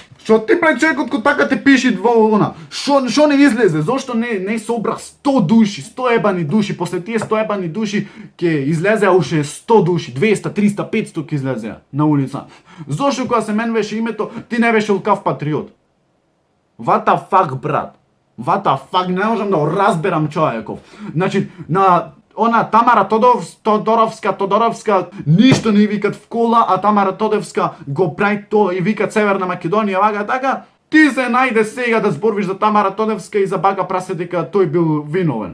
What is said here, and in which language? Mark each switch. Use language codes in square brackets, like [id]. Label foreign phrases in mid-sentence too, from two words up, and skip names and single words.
[mk] Што ти пред човекот кој така те пиши во она? Што не излезе? Зошто не собра 100 души, 100 ебани души, после тие 100 ебани души ќе излезеа уште 100 души, 200, 300, 500 ќе излезеа на улица. Зошто кога се менуваше името, ти не беше лукав патриот? [en] What the fuck, брат? What the fuck, [mk] не можам да го разберам човеков. Значи, на она Тамара Тодоровска, ништо не викат в кола, а Тамара Тодоровска го прави то и викат Северна Македонија, вага така. Ти се најде сега да зборвиш за Тамара Тодоровска и за бака прасе дека тој бил виновен.